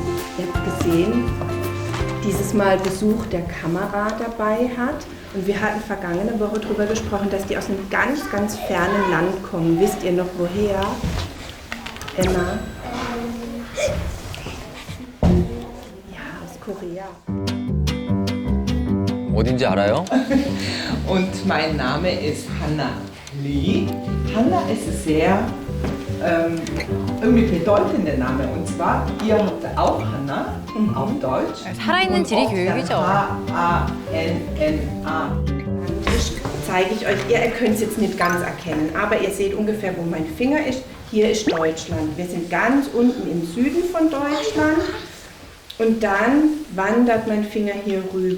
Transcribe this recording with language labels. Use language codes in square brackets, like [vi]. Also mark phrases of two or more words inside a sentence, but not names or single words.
[de] Ihr habt gesehen, dieses Mal Besuch der Kamera dabei hat. Und wir hatten vergangene Woche darüber gesprochen, dass die aus einem ganz, ganz fernen Land kommen. Wisst ihr noch woher? Emma? Ja, aus Korea. [ko] 어딘지 알아요? [de] Und mein Name ist Hanna Lee. Hanna ist ein sehr irgendwie bedeutender Name. Und zwar, ihr habt auch Hanna auf Deutsch. [ko] 살아있는 지리 [de] Und auch [ko] 교육이죠. [de] H-A-N-N-A. Zeige ich euch, ihr könnt es jetzt nicht ganz erkennen, aber ihr seht ungefähr, wo mein Finger ist. Hier ist Deutschland. Wir sind ganz unten im Süden von Deutschland. Und dann wandert mein Finger hier rüber.